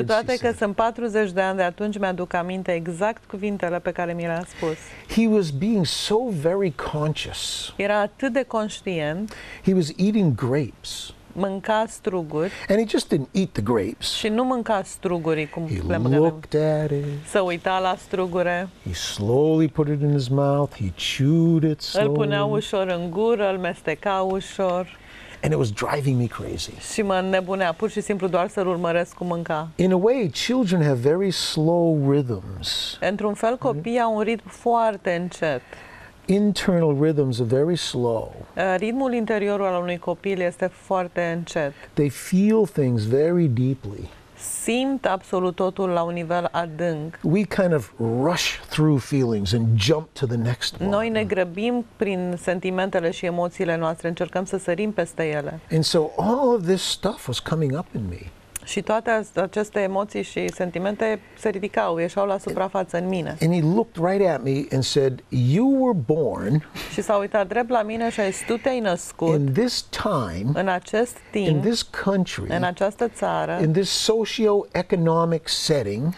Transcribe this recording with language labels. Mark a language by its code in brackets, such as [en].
[ro] Cu toate că sunt 40 de ani de atunci, mi-aduc aminte exact cuvintele pe care mi le-a spus. [en] He was being so very conscious. [ro] Era atât de conștient. [en] He was eating grapes. [ro] Mânca struguri. [en] And he just didn't eat the grapes. [ro] Și nu mânca strugurii cum le mâncăm. [en] He looked at it. [ro] Să uita la strugure. [en] He slowly put it in his mouth. He chewed it slowly. [ro] Îl punea ușor în gură, îl mesteca ușor. [en] And it was driving me crazy. [ro] Și mă înnebunea, pur și simplu doar să-l urmăresc cum mânca. [en] In a way, children have very slow rhythms. [ro] Într-un fel, copiii au un ritm foarte încet. [en] Internal rhythms are very slow. [ro] Ritmul interior al unui copil este foarte încet. [en] They feel things very deeply. [ro] Simt absolut totul la un nivel adânc. [en] We kind of rush through feelings and jump to the next one. [ro] Noi ne grăbim prin sentimentele și emoțiile noastre, încercăm să sărim peste ele. [en] And so all of this stuff was coming up in me. [ro] Și toate aceste emoții și sentimente se ridicau, ieșeau la suprafață în mine. [en] And he looked right at me and said, "You were born." [ro] Și s-a uitat drept la mine și a zis, tu te-ai născut [en] in this time, [ro] în acest timp, [en] in this country, [ro] în această țară, [en] in this socio-economic setting,